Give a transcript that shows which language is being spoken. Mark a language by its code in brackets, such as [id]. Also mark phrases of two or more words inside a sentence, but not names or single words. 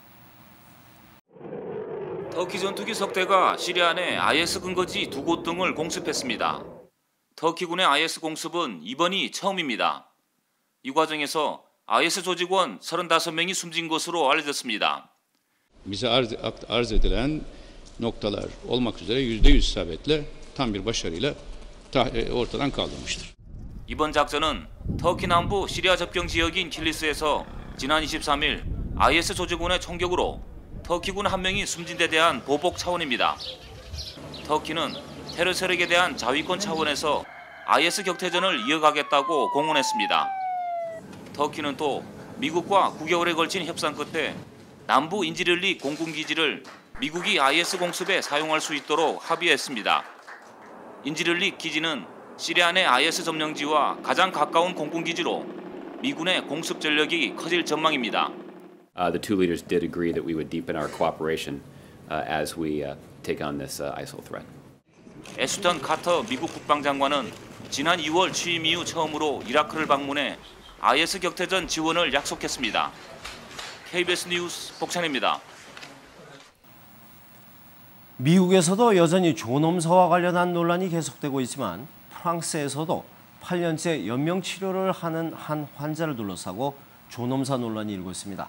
[ko] 터키 전투기 석대가 시리아 내 IS 근거지 2곳 등을 공습했습니다. 터키군의 IS 공습은 이번이 처음입니다. 이 과정에서 IS 조직원 35명이 숨진 것으로 알려졌습니다. [tr] Bize arz edilen noktalar olmak üzere %100 isabetle tam bir başarıyla ortadan kaldırmıştır. [ko] 이번 작전은 터키 남부 시리아 접경 지역인 킬리스에서 지난 23일 IS 조직원의 총격으로 터키군 한 명이 숨진 데 대한 보복 차원입니다. 터키는 테러 세력에 대한 자위권 차원에서 IS 격퇴전을 이어가겠다고 공언했습니다. 터키는 또 미국과 9개월에 걸친 협상 끝에 남부 인지릴리 공군기지를 미국이 IS 공습에 사용할 수 있도록 합의했습니다. 인지릴리 기지는 시리아 내 IS 점령지와 가장 가까운 공군기지로 미군의 공습 전력이 커질 전망입니다. [en] The two leaders did agree that we would deepen our cooperation as we take on this ISIL threat. [ko] 애슈턴 카터 미국 국방장관은 지난 2월 취임 이후 처음으로 이라크를 방문해 IS 격퇴전 지원을 약속했습니다. KBS 뉴스 복찬입니다. 미국에서도 여전히 존엄사와 관련한 논란이 계속되고 있지만 프랑스에서도 8년째 연명 치료를 하는 한 환자를 둘러싸고 존엄사 논란이 일고 있습니다.